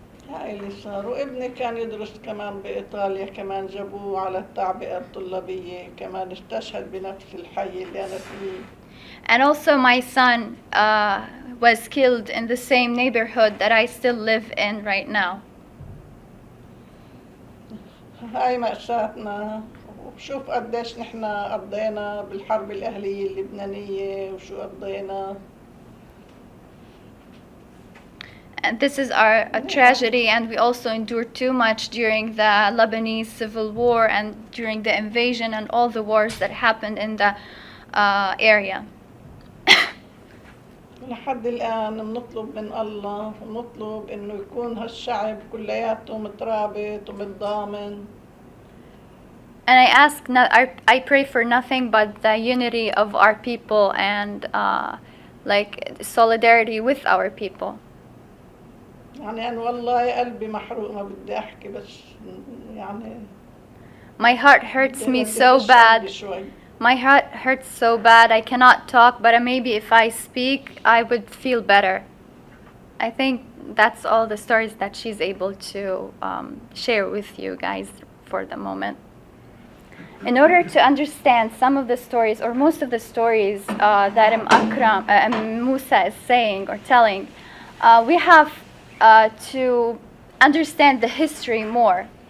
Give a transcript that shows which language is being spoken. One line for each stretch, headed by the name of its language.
Arabic: هاي اللي صار. وابني كان يدرس كمان بإيطاليا، كمان جابوه على التعبئة الطلابية، كمان استشهد بنفس الحي اللي أنا فيه.
English: And also my son was killed in the same neighborhood that I still live in right now.
Arabic: هاي مأساتنا. وشوف قديش نحن قضينا بالحرب الأهلية اللبنانية وشو قضينا.
English: And this is a tragedy, and we also endured too much during the Lebanese civil war and during the invasion and all the wars that happened in the area.
Arabic: لحد الآن بنطلب من الله ونطلب إنه يكون هالشعب كلياته مترابط ومتضامن.
English: And I pray for nothing but the unity of our people and like solidarity with our people.
Arabic: يعني أنا والله قلبي محروق ما بدي أحكي بس يعني.
English: My heart hurts me so bad. My heart hurts so bad. I cannot talk, but maybe if I speak, I would feel better. I think that's all the stories that she's able to share with you guys for the moment. In order to understand some of the stories, or most of the stories that Musa is saying or telling, we have to understand the history more.